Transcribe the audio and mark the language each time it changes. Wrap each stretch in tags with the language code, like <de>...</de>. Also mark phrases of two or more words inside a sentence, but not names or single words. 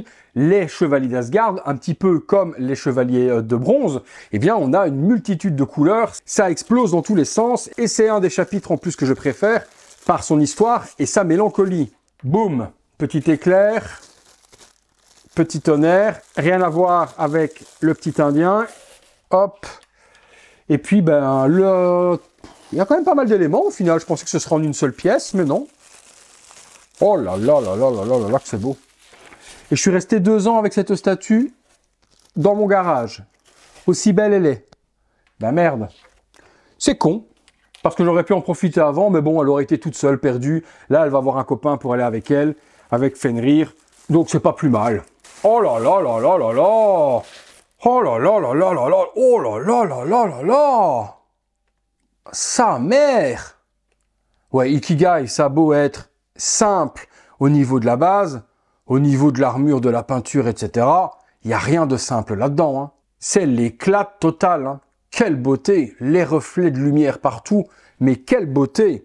<fr>Les chevaliers d'Asgard, un petit peu comme les chevaliers de bronze, eh bien on a une multitude de couleurs, ça explose dans tous les sens, et c'est un des chapitres en plus que je préfère, par son histoire et sa mélancolie. Boum, petit éclair, petit tonnerre, rien à voir avec le petit indien, hop, et puis ben il y a quand même pas mal d'éléments au final, je pensais que ce serait en une seule pièce, mais non. Oh là là là là là là là là que c'est beau. Et je suis resté 2 ans avec cette statue dans mon garage, aussi belle elle est. Ben merde, c'est con. Parce que j'aurais pu en profiter avant, mais bon, elle aurait été toute seule, perdue. Là, elle va avoir un copain pour aller avec elle, avec Fenrir. Donc, c'est pas plus mal. Oh là là là là là là! Oh là là là là là là! Oh là là là là là là! Sa mère! Ouais, Ikigai, ça a beau être simple au niveau de la base, au niveau de l'armure, de la peinture, etc. Il n'y a rien de simple là-dedans. Hein. C'est l'éclat total. Hein. Quelle beauté, les reflets de lumière partout, mais quelle beauté.</fr>